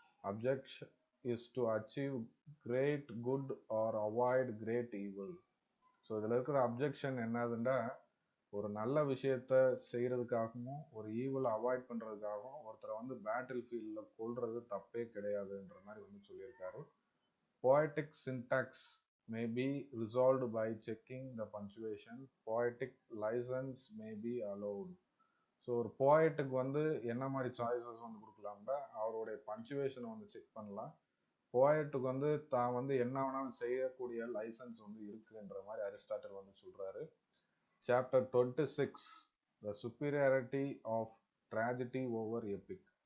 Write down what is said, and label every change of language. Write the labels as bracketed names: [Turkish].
[English] Objection is to achieve great good or avoid great evil. [Tamil] So இதில் இருக்கிற objection என்னதுன்னா ஒரு நல்ல விஷயத்த செய்யறதுக்காகவும் ஒரு ஈவில் அவாய்ட் பண்ணுறதுக்காகவும் ஒருத்தரை வந்து பேட்டில் ஃபீல்டில் கொள்வது தப்பே கிடையாதுன்ற மாதிரி வந்து சொல்லியிருக்காரு. [English] poetic syntax may be resolved by checking the punctuation. poetic license may be allowed. [Tamil] So ஒரு போய்ட்டுக்கு வந்து என்ன மாதிரி சாய்ஸஸ் வந்து கொடுக்கலாம்னா அவருடைய பஞ்சுவேஷனை வந்து செக் பண்ணலாம். போய்ட்டுக்கு வந்து தான் வந்து என்ன வேணாலும் செய்யக்கூடிய லைசன்ஸ் வந்து இருக்குன்ற மாதிரி அரிஸ்டாட்டில் வந்து சொல்கிறாரு. [English] Chapter 26, The Superiority of Tragedy over Epic.